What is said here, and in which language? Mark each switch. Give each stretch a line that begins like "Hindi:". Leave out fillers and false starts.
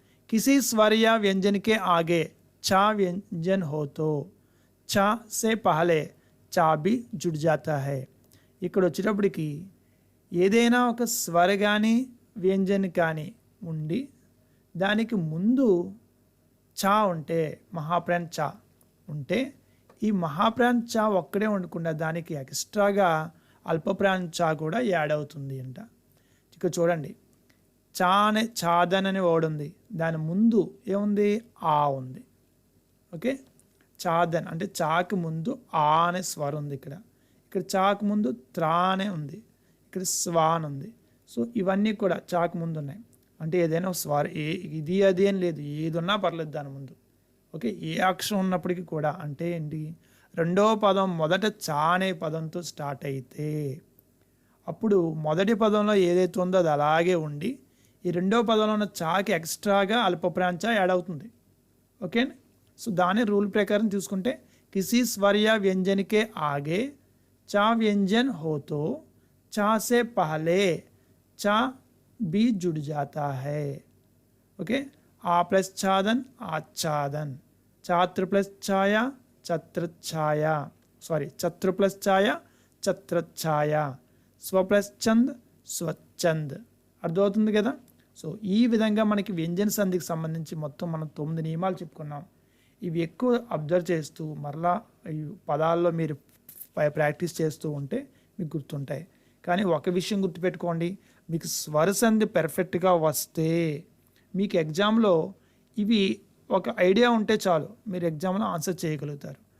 Hindi: కిసి స్వర या व्यंजन के आगे चा व्यंजन हो तो चा से पहले चा भी जुड़ जाता है.
Telugu: ఇక్కడ వచ్చేటప్పటికి ఏదైనా ఒక స్వర కానీ వ్యంజన్ కానీ ఉండి దానికి ముందు చా ఉంటే, మహాప్రాణ్ చా ఉంటే, ఈ మహాప్రాణ్ చా ఒక్కడే ఉండకుండా దానికి ఎక్స్ట్రాగా అల్పప్రాణ్ చా కూడా యాడ్ అవుతుంది అంట. ఇక చూడండి, చాదన్ అనే వర్డ్ ఉంది, దాని ముందు ఏముంది? ఆ ఉంది. ఓకే, చాదన్ అంటే చాకు ముందు ఆ అనే స్వరం ఉంది. ఇక్కడ చాకు ముందు త్రా అనే ఉంది, ఇక్కడ స్వాన్ ఉంది. సో ఇవన్నీ కూడా చాకు ముందు ఉన్నాయి. అంటే ఏదైనా స్వర ఇది అది అని లేదు, ఏది ఉన్నా పర్లేదు దాని ముందు. ఓకే, ఏ అక్షరం ఉన్నప్పటికీ కూడా అంటే ఏంటి? రెండవ పదం మొదట చా అనే పదంతో స్టార్ట్ అయితే అప్పుడు మొదటి పదంలో ఏదైతే ఉందో అది అలాగే ఉండి, ఈ రెండవ పదంలో ఉన్న చాకి ఎక్స్ట్రాగా అల్పప్రాంచ యాడ్ అవుతుంది. ఓకే, సో దాని రూల్ ప్రకారం చూసుకుంటే
Hindi: కిసి స్వర या व्यंजन के आगे चा व्यंजन हो तो चा से पहले चा भी जुड़ जाता है. ओके, आ प्लस छादन आच्छादन, छात्र प्लस छाया छत्रछाया, छत्र प्लस छाया छत्रछाया,
Telugu: స్వ ప్లస్ చంద్ స్వచ్ఛంద్. అర్థమవుతుంది కదా. సో ఈ విధంగా మనకి వ్యంజన సంధికి సంబంధించి మొత్తం మనం 9 నియమాలు చెప్పుకున్నాం. ఇవి ఎక్కువ అబ్జర్వ్ చేస్తూ మరలా ఈ పదాల్లో మీరు ప్రాక్టీస్ చేస్తూ ఉంటే మీకు గుర్తుంటాయి. కానీ ఒక విషయం గుర్తుపెట్టుకోండి, మీకు స్వర సంధి పెర్ఫెక్ట్గా వస్తే మీకు ఎగ్జామ్లో ఇవి ఒక ఐడియా ఉంటే చాలు, మీరు ఎగ్జామ్లో ఆన్సర్ చేయగలుగుతారు.